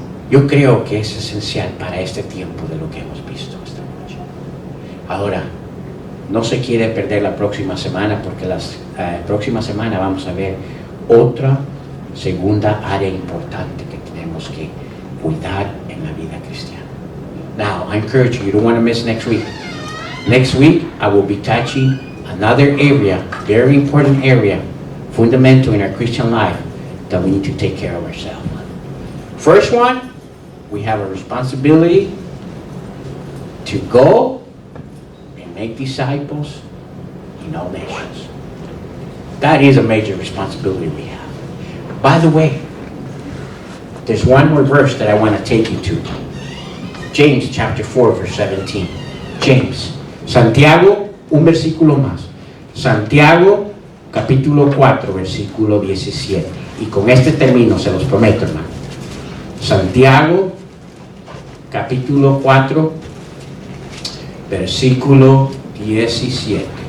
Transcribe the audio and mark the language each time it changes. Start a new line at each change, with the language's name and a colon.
Spanish: Yo creo que es esencial para este tiempo de lo que hemos visto esta noche. Ahora, no se quiere perder la próxima semana, porque la próxima semana vamos a ver otra segunda área importante que tenemos que cuidar en la vida cristiana.
English: Now, I encourage you, you don't want to miss next week. Next week, I will be touching another area, very important area, fundamental in our Christian life, that we need to take care of ourselves. First one, we have a responsibility to go and make disciples in all nations. That is a major responsibility we have. By the way, there's one more verse that I want to take you to. James chapter 4, verse 17. James.
Spanish: Santiago, un versículo más. Santiago, capítulo 4, versículo 17. Y con este termino, se los prometo, hermano. Santiago, capítulo 4, versículo 17.